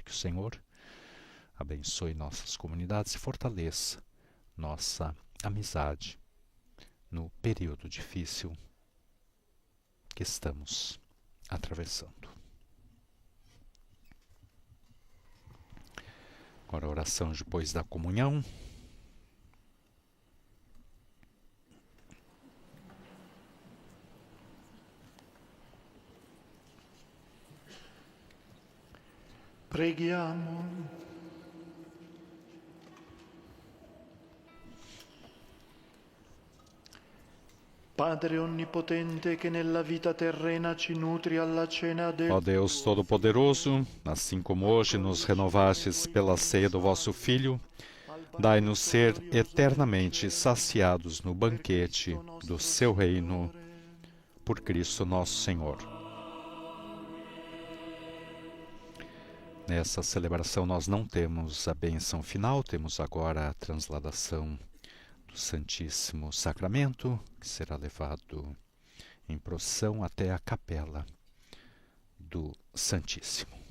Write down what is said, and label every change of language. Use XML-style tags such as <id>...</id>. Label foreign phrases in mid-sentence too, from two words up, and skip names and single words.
<pt>Que o Senhor abençoe nossas comunidades e fortaleça nossa amizade no período difícil que estamos atravessando. Agora a oração depois da comunhão.</pt> <it>Preghiamo. Padre onnipotente che nella vita terrena ci nutri alla cena del...</it> <pt>Ó Deus Todo-Poderoso, assim como hoje nos renovastes pela ceia do vosso Filho, dai-nos ser eternamente saciados no banquete do seu reino, por Cristo nosso Senhor. Nessa celebração nós não temos a bênção final, temos agora a transladação do Santíssimo Sacramento, que será levado em procissão até a capela do Santíssimo.</pt>